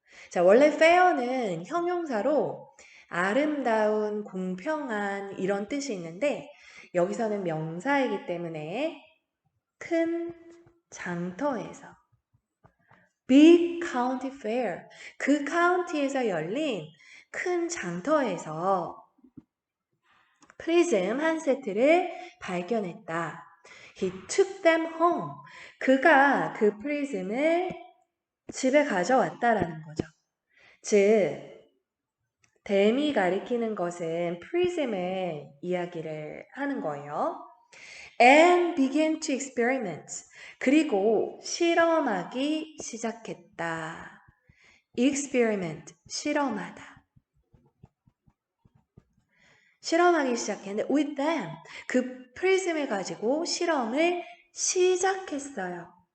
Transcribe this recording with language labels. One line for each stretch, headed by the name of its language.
Korean: 자, 원래 fair는 형용사로 아름다운, 공평한 이런 뜻이 있는데 여기서는 명사이기 때문에 큰 장터에서
English: big county fair,
Korean: 그 카운티에서 열린 큰 장터에서 프리즘 한 세트를 발견했다.
English: He took them home.
Korean: 그가 그 프리즘을 집에 가져왔다라는 거죠. 즉, 댐이 가리키는 것은 프리즘의 이야기를 하는 거예요.
English: And began to experiment.
Korean: 그리고 실험하기 시작했다. experiment, 실험하다. 실험하기 시작했는데
English: with them,
Korean: 그 프리즘을 가지고 실험을 시작했어요.